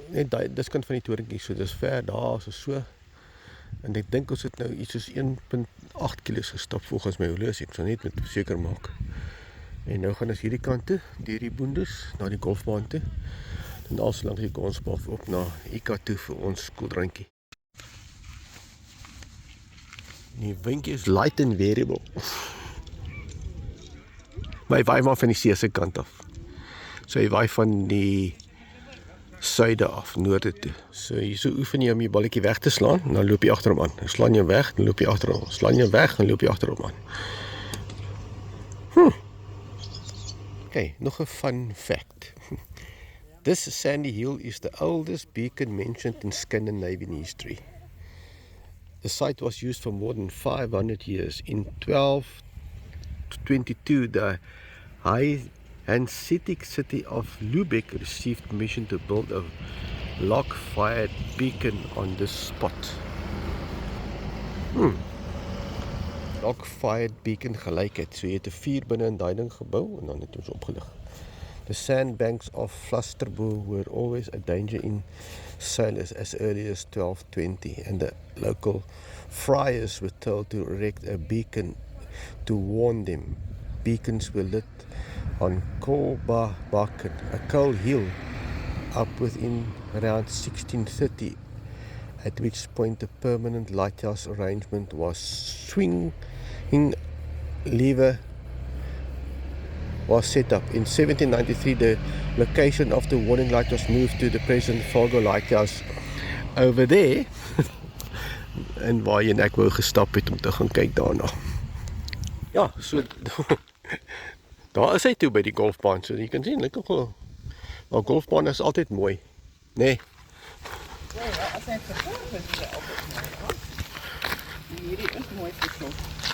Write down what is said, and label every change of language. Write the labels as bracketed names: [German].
[Afrikaans] Nee, dis kant van die torentjie, so dis ver daar so. En ek dink ons het nou iets soos 1.8 km gestap volgens my horlosie, so net met seker maak. En nou gaan ons hierdie kant toe, deur die boondes na die golfbaan toe. En daar langs die golfbaan op na Ika toe vir ons koeldrankie. Die windjie is [English] light and variable. [Afrikaans] Maar hy waai maar van die see se kant af. So hy waai van die suide af, noorde toe. So hier so oefen jy om jy balletjie weg te slaan, en dan loop jy agter hom aan. Dan slaan jy weg, dan loop jy agter hom. Slaan jy weg, dan loop jy agter hom aan. Okay, nog 'n fun fact. [English] This sandy hill is the oldest beacon mentioned in Scandinavian history. The site was used for more than 500 years. In 1222, the Hanseatic city of Lübeck received permission to build a log-fired beacon on this spot. [Afrikaans] elke fired beacon gelyk het. So jy het 'n vuur binne in daai ding gebou en dan het ons opgelig. [English] The sandbanks of Flusterbo were always a danger in sailors as early as 1220, and the local friars were told to erect a beacon to warn them. Beacons were lit on Kolbabaken, a coal hill, up within around 1630, at which point the permanent lighthouse arrangement was swinging lever was set up. In 1793, the location of the warning light was moved to the present Fargo Lighthouse over there. [Afrikaans] En waarheen ek wou gestap het om te gaan kyk daarna. Ja, so daar is hy toe by die golfbaan. So jy kan sien, lyk nogal. Maar golfbaan is altyd mooi, nê? Nee. Ja, as hy versorg is, is hy altyd mooi. Hierdie is mooi versorg.